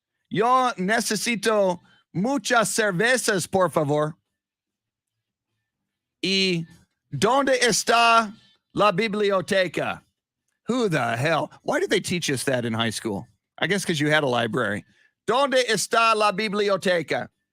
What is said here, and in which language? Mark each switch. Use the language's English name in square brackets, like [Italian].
[Spanish] Yo necesito muchas cervezas, por favor. ¿Y dónde está la biblioteca? [English] Who the hell? Why did they teach us that in high school? I guess because you had a library. [Spanish] ¿Dónde está la biblioteca?